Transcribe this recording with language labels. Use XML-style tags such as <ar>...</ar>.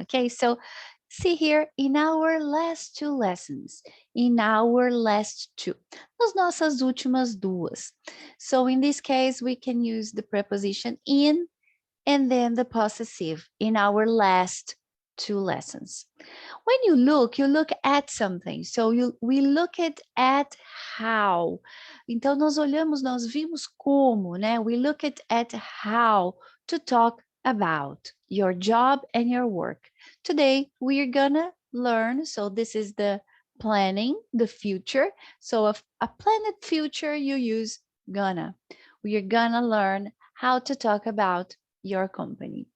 <en>Okay, so see here in our last two lessons, in our last two,</en> <pt>nas nossas últimas duas.</pt> <en>So in this case, we can use the preposition in and then the possessive in our last two lessons. When you look at something. So we look at how.</en> <pt>Então, nós olhamos, nós vimos como, né?</pt> <en>We look at how to talk about your job and your work. Today, we're gonna learn. So this is the planning, the future. So a planned future, you use gonna. We are gonna learn how to talk about your company.</en>